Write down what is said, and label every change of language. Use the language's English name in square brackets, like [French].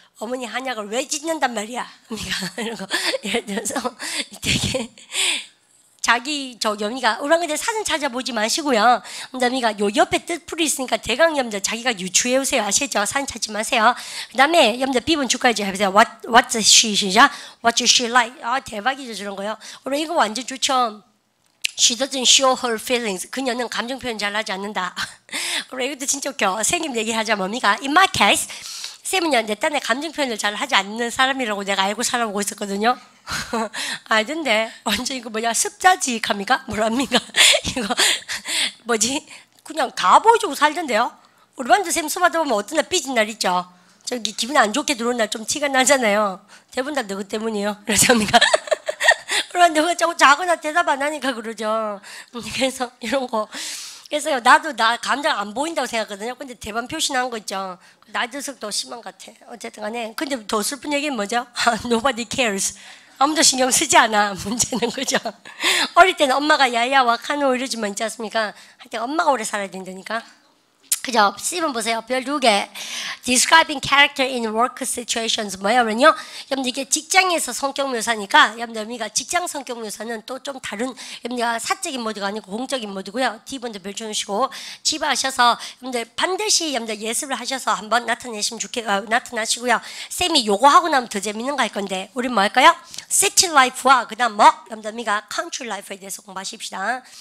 [Korean] 어머니 한약을 왜 짓는단 말이야? 이런 거 예를 들어서 되게 자기 여미가 우리 사진 찾아보지 마시고요. 그다음에 요 옆에 뜻풀이 있으니까 대강 여러분들 자기가 유추해 오세요. 아시죠? 사진 찾지 마세요. 그다음에 여러분들 B번 주까지 해보세요. [English] What's she 시작. What's she like? [Korean] 대박이죠 저런 거요. 우리 이거 완전 좋죠. [English] She doesn't show her feelings. [Korean] 그녀는 감정 표현 잘하지 않는다. 우리 이것도 진짜 웃겨. 생김 얘기하자 뭡니까? [English] In my case. [Korean] 쌤은요, 내 딴에 감정 표현을 잘 하지 않는 사람이라고 내가 알고 살아보고 있었거든요. 알던데, 완전 이거 뭐냐, 습자지익합니까? 뭐랍니까? 이거, 뭐지? 그냥 다 보여주고 살던데요? 우리 반도 쌤 수업하다 보면 어떤 날 삐진 날 있죠? 저기 기분 안 좋게 들어온 날 좀 티가 나잖아요. 대부분 다 너그 때문이에요. 그러십니까? 그런데 누가 자꾸 자거나 대답 안 하니까 그러죠. 그래서 이런 거. 그래서요, 나도 나 감정 안 보인다고 생각하거든요. 근데 대반 표시난 거 있죠. 나이 들수록 더 심한 것 같아. 어쨌든 간에. 근데 더 슬픈 얘기는 뭐죠? [English] Nobody cares. [Korean] 아무도 신경 쓰지 않아. 문제는 그죠? 어릴 때는 엄마가 야야 와카노 이러지만 있지 않습니까? 하여튼 엄마가 오래 살아야 된다니까. 그죠? C번 보세요. 별 2개. [English] Describing character in work situations 뭐냐면요. [Korean] 여러분들 이게 직장에서 성격 묘사니까 여러분들 우리가 직장 성격 묘사는 또 좀 다른 여러분들 사적인 모드가 아니고 공적인 모드고요. D번도 별 주시고 집에 하셔서 여러분들 반드시 여러분들 예습을 하셔서 한번 나타나시고요. 쌤이 요거 하고 나면 더 재밌는 거 할 건데 우리 뭐 할까요? City life와 그다음 뭐 여러분들 우리가 country life에 대해서 공부하십시다.